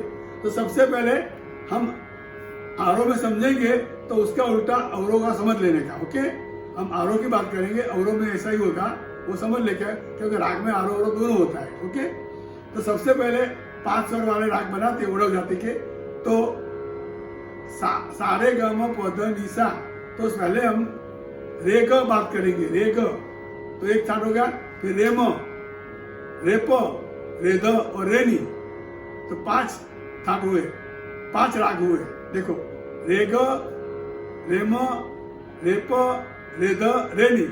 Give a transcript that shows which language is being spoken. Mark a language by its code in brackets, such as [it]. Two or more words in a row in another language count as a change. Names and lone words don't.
[hi] तो सबसे पहले हम आरोह में समझेंगे, तो उसका उल्टा अवरोह का समझ लेने का. ओके, हम आरोह की बात करेंगे, अवरोह में ऐसा ही होगा, वो समझ लेकर, क्योंकि राग में आरोह अवरोह दोनों होता है. ओके, तो सबसे पहले 5 स्वर वाले राग बनाते उड़व जाति के. तो सारे ग म प ध नि सा. तो पहले हम रे ग बात करेंगे, रे ग, तो एक थाट हो गया. फिर रे म, रे प, रे ध और रे नी. तो 5 थाट हुए, 5 राग हुए. देखो, रे ग, रे म, रे प, रे ध, रे नी.